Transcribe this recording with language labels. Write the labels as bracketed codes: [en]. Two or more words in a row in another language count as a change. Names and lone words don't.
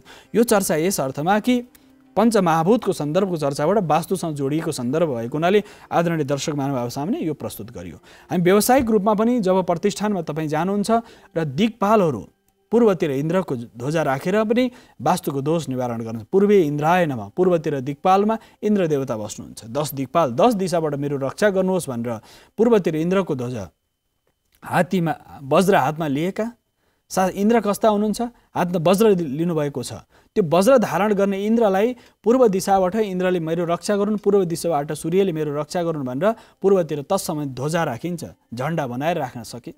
[ne] यो चर्चा यस अर्थमा कि पञ्चमहाभूतको सन्दर्भको चर्चाबाट वास्तुसँग जोडिएको सन्दर्भ भएको हुनाले आदरणीय दर्शक महानुभाव सामने यो प्रस्तुत गरियो। हामी व्यावसायिक रूपमा पनि जब प्रतिष्ठानमा तपाईँ जानुहुन्छ र दिक्पालहरू पूर्वतिर इन्द्रको ध्वजा राखेर पनि वास्तुको दोष निवारण गर्नुहुन्छ। [sa] पूर्वे इन्द्राय नमः, [ne] पूर्वतिर दिक्पालमा इन्द्र देवता बस्नुहुन्छ। 10 दिक्पाल 10 दिशाबाट मेरो रक्षा गर्नुहोस् भनेर पूर्वतिर इन्द्रको ध्वजा हात्तीमा वज्र हातमा लिएका। इन्द्र कस्ता हुनुहुन्छ? हातमा वज्र लिनुभएको छ। त्यो वज्र धारण गर्ने इन्द्रलाई पूर्व दिशाबाट इन्द्रले मेरो रक्षा गरून्, पूर्व दिशाबाट सूर्यले मेरो रक्षा गरून् भनेर पूर्वतिर तत्समय ध्वजा राखिन्छ, झण्डा बनाएर राख्न सकिन्छ।